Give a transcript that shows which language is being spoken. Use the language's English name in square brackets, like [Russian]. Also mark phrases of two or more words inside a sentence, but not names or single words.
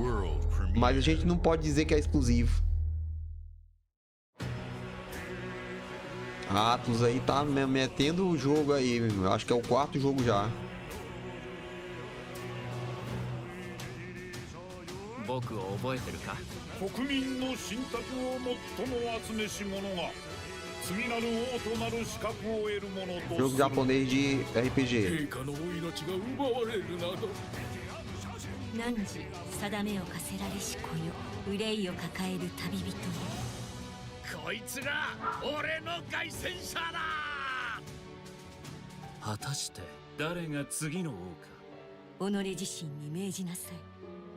[Portuguese] Mas a gente não pode dizer que é exclusivo. Atos aí tá metendo o jogo aí, eu acho que é o 4º jogo já. Jogo japonês de RPG. [Japanese] こいつが俺の凱旋者だ。果たして誰が次の王か。己自身に命じなさい。